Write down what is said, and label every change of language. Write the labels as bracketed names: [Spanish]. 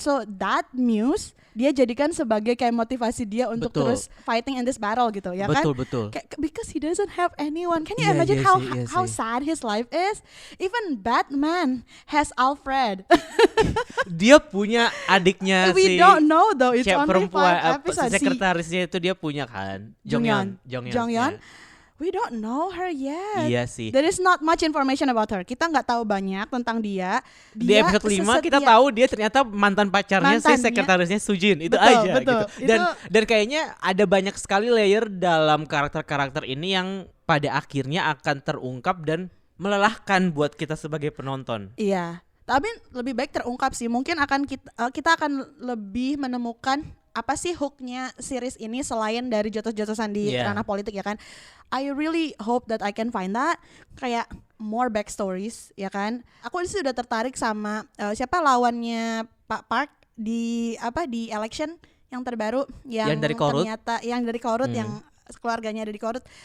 [English] So that [Indonesian] muse dia jadikan sebagai kayak motivasi dia untuk terus [English] fighting in this battle [Indonesian] gitu ya kan. Betul. [English] Because he doesn't have anyone. Can you imagine how sad his life is? Even Batman has Alfred. [Indonesian] Dia punya adiknya [English] We don't know though. It's only 5 episodes. [Indonesian] Sekretarisnya itu dia punya kan. Jonghyun. [English] Yeah. We don't know her yet. [Indonesian] Iya sih. [English] There is not much information about her. [Indonesian] Kita nggak tahu banyak tentang dia. Di episode 5 kita tahu dia ternyata mantan pacarnya si sekretarisnya Sujin. Itu aja gitu. Dan kayaknya ada banyak sekali layer dalam karakter-karakter ini yang pada akhirnya akan terungkap dan melelahkan buat kita sebagai penonton. Iya. Tapi lebih baik terungkap sih. Mungkin akan kita akan lebih menemukan apa sih hooknya series ini selain dari jotos-jotosan di ranah politik ya kan. [English] I really hope that I can find that, [Indonesian] kayak [English] more backstories [Indonesian] ya kan. Aku sih udah tertarik sama siapa lawannya Pak Park di election yang terbaru yang dari Korut. Ternyata yang dari Korut yang keluarganya ada di Korut.